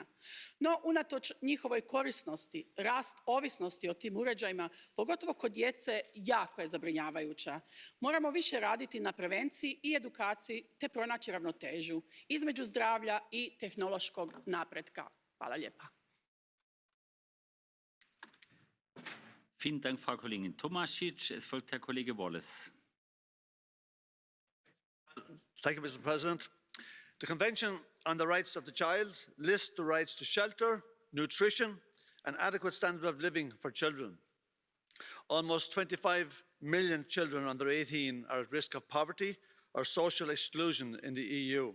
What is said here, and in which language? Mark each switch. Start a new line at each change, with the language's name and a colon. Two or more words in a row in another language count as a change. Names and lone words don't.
Croatian: No, unatoč njihovoj korisnosti, rast ovisnosti o tim uređajima, pogotovo kod djece, jako je zabrinjavajuća. Moramo više raditi na prevenciji i edukaciji te pronaći ravnotežu između zdravlja i tehnološkog napretka. Hvala lijepa.
German: Vielen Dank, Frau Kollegin Tomasić. Es folgt Herr Kollege Wallace.
English: Thank you, Mr. President. The Convention on the Rights of the Child lists the rights to shelter, nutrition, and adequate standard of living for children. Almost 25 million children under 18 are at risk of poverty or social exclusion in the EU.